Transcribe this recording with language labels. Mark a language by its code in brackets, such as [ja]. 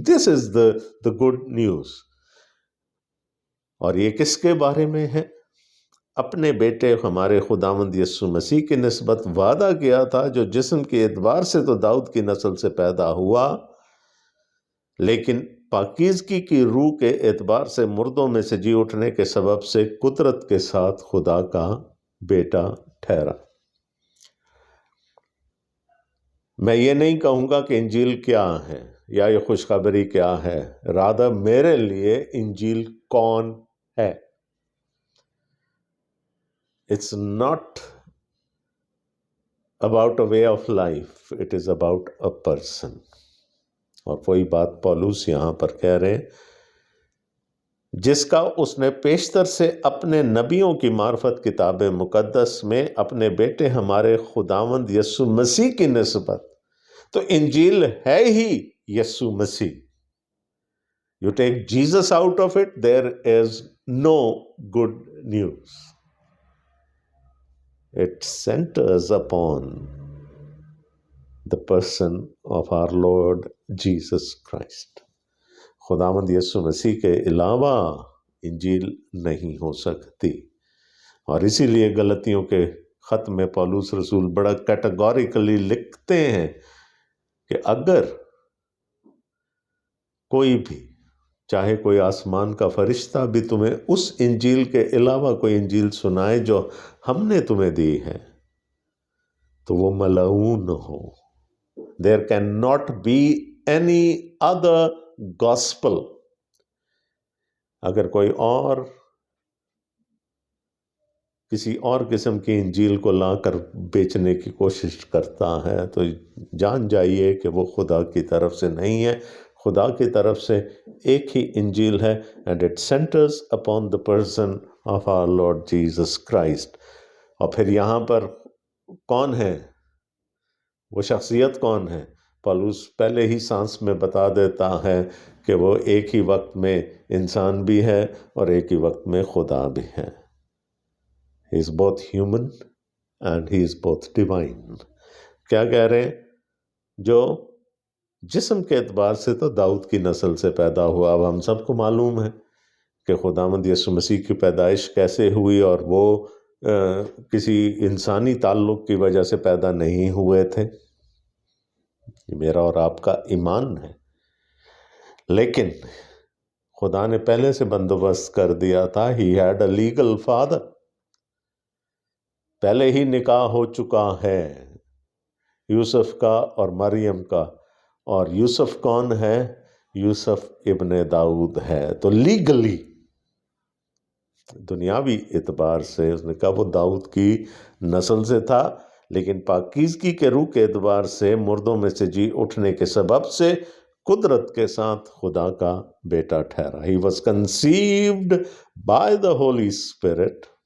[en] This is the good news. [ur] اور یہ کس کے بارے میں ہے؟ اپنے بیٹے ہمارے خداوند یسوع مسیح کی نسبت وعدہ کیا تھا، جو جسم کے اعتبار سے تو داؤد کی نسل سے پیدا ہوا، لیکن پاکیزگی کی روح کے اعتبار سے مردوں میں سے جی اٹھنے کے سبب سے قدرت کے ساتھ خدا کا بیٹا ٹھہرا. میں یہ نہیں کہوں گا کہ انجیل کیا ہے یا یہ خوشخبری کیا ہے، رادر میرے لیے انجیل کون ہے. [en] It's not about a way of life, it is about a person. [ur] اور وہی بات پولس یہاں پر کہہ رہے ہیں، جس کا اس نے پیشتر سے اپنے نبیوں کی معرفت کتاب مقدس میں اپنے بیٹے ہمارے خداوند یسوع مسیح کی نسبت. تو انجیل ہے ہی یسوع مسیح. [en] You take Jesus out of it, there is no good news. It centers upon the person of our Lord Jesus Christ. [ur] خداوند یسوع مسیح کے علاوہ انجیل نہیں ہو سکتی. اور اسی لیے غلطیوں کے خط میں پولس رسول بڑا کیٹیگوریکلی لکھتے ہیں کہ اگر کوئی بھی، چاہے کوئی آسمان کا فرشتہ بھی تمہیں اس انجیل کے علاوہ کوئی انجیل سنائے جو ہم نے تمہیں دی ہے، تو وہ ملعون ہو. [en] There cannot be any other gospel. [ur] اگر کوئی اور کسی اور قسم کی انجیل کو لا کر بیچنے کی کوشش کرتا ہے تو جان جائیے کہ وہ خدا کی طرف سے نہیں ہے. خدا کی طرف سے ایک ہی انجیل ہے [en] and it centers upon the person of our Lord Jesus Christ. [ur] اور پھر یہاں پر کون ہے وہ شخصیت؟ کون ہے؟ پولس پہلے ہی سانس میں بتا دیتا ہے کہ وہ ایک ہی وقت میں انسان بھی ہے اور ایک ہی وقت میں خدا بھی ہے. [en] He is both human and he is both divine. [ur] کیا کہہ رہے ہیں؟ جو جسم کے اعتبار سے تو داؤد کی نسل سے پیدا ہوا. اب ہم سب کو معلوم ہے کہ خداوند یسوع مسیح کی پیدائش کیسے ہوئی، اور وہ کسی انسانی تعلق کی وجہ سے پیدا نہیں ہوئے تھے. یہ میرا اور آپ کا ایمان ہے. لیکن خدا نے پہلے سے بندوبست کر دیا تھا. [en] He had a legal father. [ur] پہلے ہی نکاح ہو چکا ہے یوسف کا اور مریم کا. اور یوسف کون ہے؟ یوسف ابن داؤد ہے. تو لیگلی، دنیاوی اعتبار سے اس نے کہا وہ داؤد کی نسل سے تھا، لیکن پاکیزگی کے روح کے اعتبار سے مردوں میں سے جی اٹھنے کے سبب سے قدرت کے ساتھ خدا کا بیٹا ٹھہرا. [en] He was conceived by the Holy Spirit.